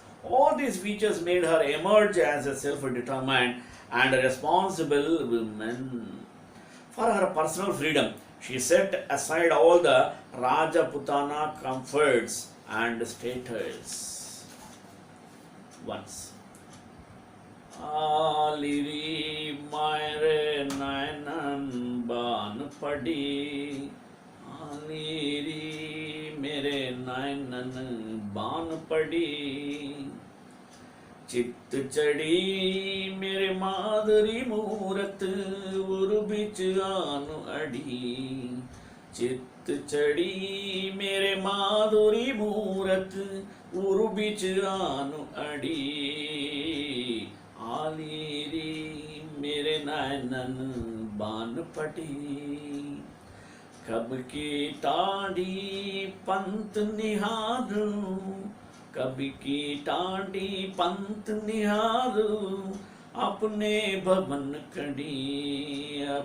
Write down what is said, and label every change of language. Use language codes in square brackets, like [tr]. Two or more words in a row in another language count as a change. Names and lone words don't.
[en] All these features made her emerge as a self-determined and a responsible woman. For her personal freedom, she set aside all the Rajputana comforts and status. Once. [hi] आली री मेरे नैनन बान पड़ी. आली री मेरे नैनन बान पड़ी. चित्त चढ़ी मेरे माधुरी मूरत उरु बिच आनु अड़ी चित्त चढ़ी मेरे माधुरी मूरत उरु बिच आनु अड़ी आलीरी मेरे नैनन बान पटी कब की टाड़ी पंत निहारू कभी की टाटी पंत निहारू अपने भवन कड़ी